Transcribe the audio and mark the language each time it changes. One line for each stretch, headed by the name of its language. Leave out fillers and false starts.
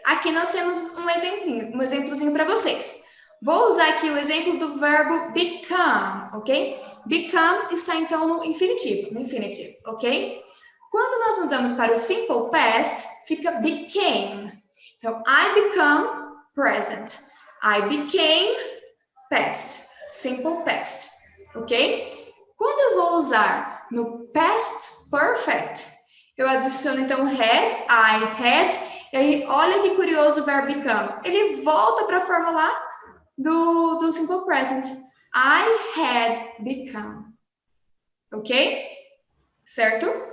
Portuguese: Aqui nós temos um exemplozinho para vocês. Vou usar aqui o exemplo do verbo become, ok? Become está então no infinitivo, ok? Quando nós mudamos para o simple past, fica became.
English: Então, I become present. I became past, simple past, ok?
Portuguese: Quando eu vou usar no past perfect, eu adiciono então had, I had, e aí olha que curioso o verbo become. Ele volta para a forma lá do simple present.
English: I had become, ok?
Portuguese: Certo?